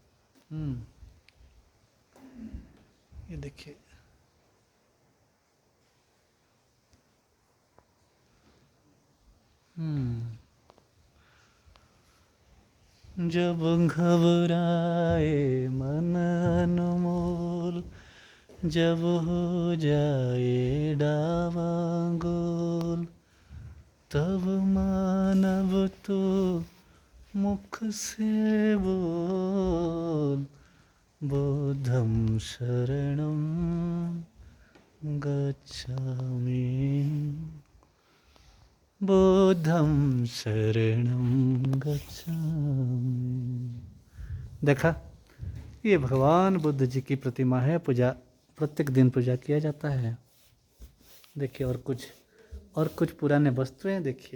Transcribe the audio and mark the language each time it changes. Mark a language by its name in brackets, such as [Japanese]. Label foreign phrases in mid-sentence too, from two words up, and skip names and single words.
[Hindi] ये देखिए, जब घबराए मन अनमोल, जब हो जाए डावांगोल, तब मानव तो मुख से बोल, [Pali] बुद्धं शरणं गच्छामि, बुद्धं शरणं गच्छामि। [Hindi] देखा, ये भगवान बुद्ध जी की प्रतिमा है। पूजा प्रत्येक दिन पूजा किया जाता है। देखिए और कुछ पुराने वस्तुएं देखिए।